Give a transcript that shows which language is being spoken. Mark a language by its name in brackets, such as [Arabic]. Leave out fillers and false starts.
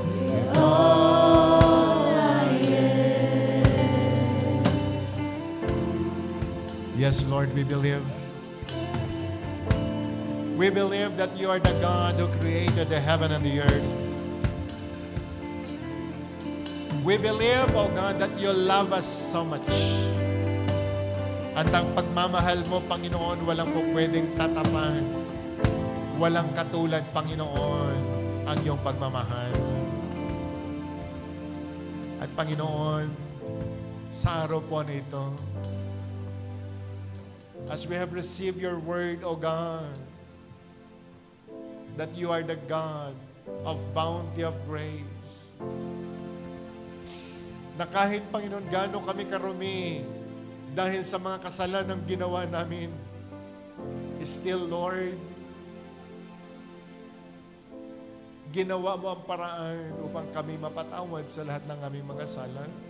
[English] With all I am. yes, Lord, we believe. We believe that you are the God who created the heaven and the earth. We believe, oh God, that you love us so much. [Filipino] At ang pagmamahal mo, Panginoon, walang po pwedeng tatapan. Walang katulad, Panginoon, ang iyong pagmamahal. At Panginoon, sa araw po na ito, [English] as we have received your word, O God, that you are the God of bounty of grace. [Filipino] Na kahit, Panginoon, gaano kami karumi dahil sa mga kasalanan ng ginawa namin, [English] still, Lord, [Filipino] ginawa mo ang paraan upang kami mapatawad sa lahat ng aming mga sala.